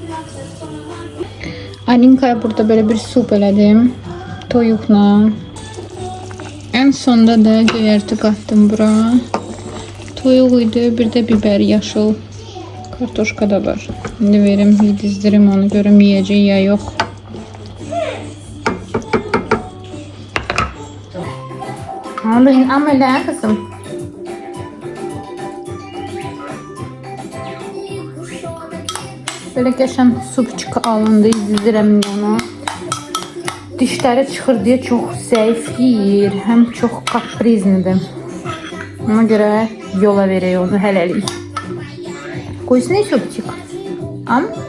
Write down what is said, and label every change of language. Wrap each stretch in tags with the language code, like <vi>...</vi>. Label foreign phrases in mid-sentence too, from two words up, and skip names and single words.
<az>Alinka'ya burada böyle bir sup elədim. Toyuqla.</az> <tr>En sonda</tr> <az>da göyərti qatdım bura. Toyuq idi,</az> <tr>bir de biber yaşıl.</tr> <az>Kartoşka da var. Şimdi verim, dizdirim onu, görüm yiyeceği ya yok.</az> <tr>Alın amele kızım. Böyle geçen supçuk alındı,</tr> <az>dizdirəm onu. Dişləri çıxır deyə çox zəif yeyir, həm çox kaprizlidir. Ona görə yola verək onu hələlik. Qoysun supçuk. Am?</az>